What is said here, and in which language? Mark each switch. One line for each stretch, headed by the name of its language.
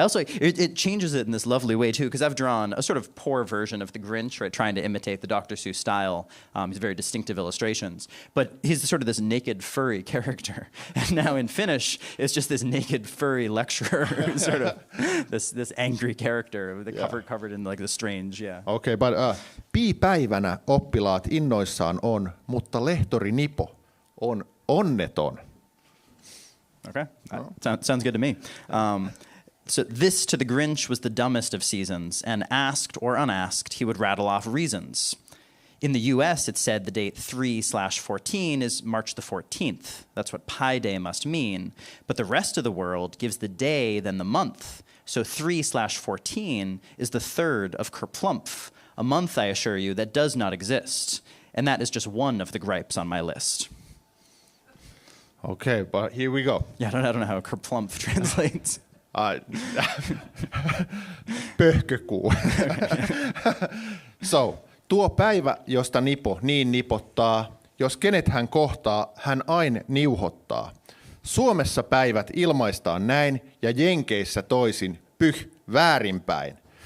English: Also, it changes it in this lovely way too, because I've drawn a sort of poor version of the Grinch, right, trying to imitate the Dr. Seuss style. He's very distinctive illustrations, but he's sort of this naked furry character. And now in Finnish, it's just this naked furry lecturer, sort of this angry character, covered in like the strange, Okay, but
Finnish: piipäivänä oppilaat innoissaan on, mutta lehtori Nipo on onneton.
English: Okay, sounds good to me. So this to the Grinch was the dumbest of seasons, and asked or unasked, he would rattle off reasons. In the US, it said the date 3/14 is March the 14th. That's what Pi Day must mean. But the rest of the world gives the day, then the month. So 3/14 is the 3rd of Kerplumph, a month, I assure you, that does not exist. And that is just one of the gripes on my list. Okay, but here we go. Yeah, I don't know how Kerplumph translates.
Finnish: Pöhkökuu. So, tuo päivä, josta nipo niin nipottaa, jos kenet hän kohtaa, hän aina niuhottaa. Suomessa päivät ilmaistaan näin ja Jenkeissä toisin, väärinpäin.